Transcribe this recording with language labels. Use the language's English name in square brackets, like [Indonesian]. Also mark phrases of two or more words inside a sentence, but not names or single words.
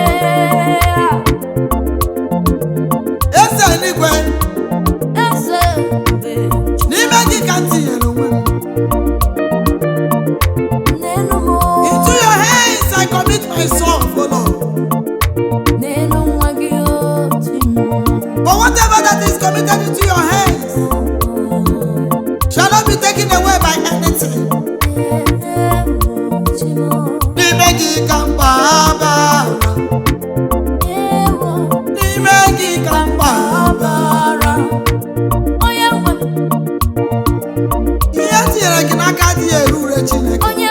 [Igbo] Eh. Eze eluigwe. Eze ebube. N'ime gị ka m tinyere onwe m. N'elu m, oh. [English] Into your hands I commit myself, oh Lord. [Igbo] N'elu nwa gị, oh, chi m. [English] For whatever that is committed into your hands shall not be taken away by anything. [Igbo] N'ime gị ka m gbabara. N'ime gị ka m gbabara. Ihe tinyere gị n'aka adịghị eru ure, Chineke.